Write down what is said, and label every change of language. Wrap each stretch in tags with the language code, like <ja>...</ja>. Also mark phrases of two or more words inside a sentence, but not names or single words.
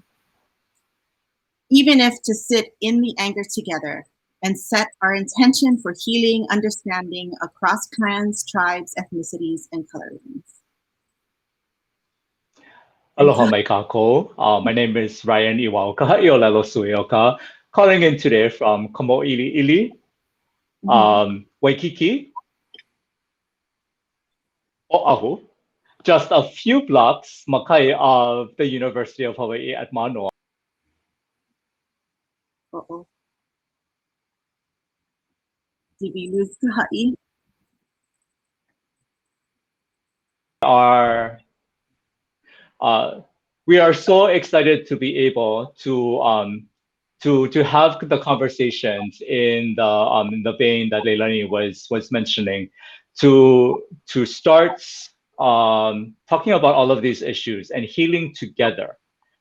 <en>Even if to sit in the anger together and set our intention for healing, understanding across clans, tribes, ethnicities, and color lines.</en> <haw>Aloha mai kākou.</haw> <en>My name is Ryan Iwao Kahaʻiʻōlelo Sueoka, calling in today from Kamōʻiliʻili, Waikīkī, Oʻahu, just a few blocks makai of the University of Hawaii at Manoa. Uh-oh. Did we lose Kaha'i? We are so excited to be able to have the conversations in the vein that Leilani was mentioning, to start talking about all of these issues and healing together.</en>